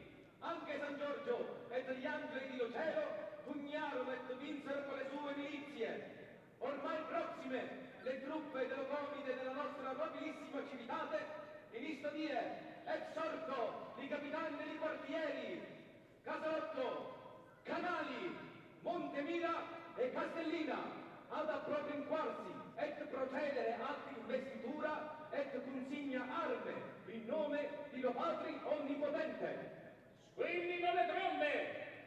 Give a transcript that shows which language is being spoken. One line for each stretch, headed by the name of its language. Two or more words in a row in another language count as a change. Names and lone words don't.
Italian: Anche San Giorgio e gli angeli di Ocero pugnarono e vinsero con le sue milizie. Ormai prossime le truppe dell'Oconide della nostra nobilissima civitate,
Latin: in isto die exorto
Italian: i capitani dei quartieri Casalotto, Canali, Montemira e Castellina ad appropinquarsi et procedere ad investitura et consigna arme in nome di lo Patri Onnipotente. Squillino le trombe!